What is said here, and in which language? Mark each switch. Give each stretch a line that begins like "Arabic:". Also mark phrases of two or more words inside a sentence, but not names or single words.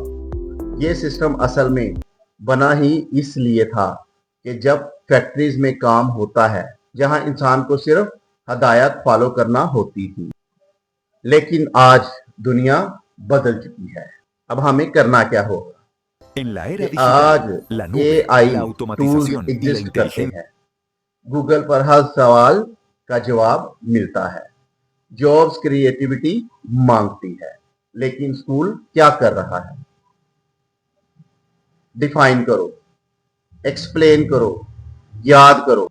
Hindi: ये सिस्टम असल में बना ही इसलिए था कि जब फैक्ट्रीज में काम होता है, जहां इंसान को सिर्फ हदायत फॉलो करना होती थी। लेकिन आज दुनिया बदल चुकी है। अब हमें करना क्या होगा?
Spanish: En la era
Hindi: आज
Spanish: digital, la nube,
Hindi: एआई
Spanish: la
Hindi: टूल्स
Spanish: automatización y la
Hindi: एग्जिस्ट करते
Spanish: inteligencia.
Hindi: हैं। गूगल पर हर सवाल का जवाब मिलता है।
English: jobs creativity
Hindi: मांगती है, लेकिन स्कूल क्या कर रहा है? डिफाइन करो, एक्सप्लेन करो, याद करो।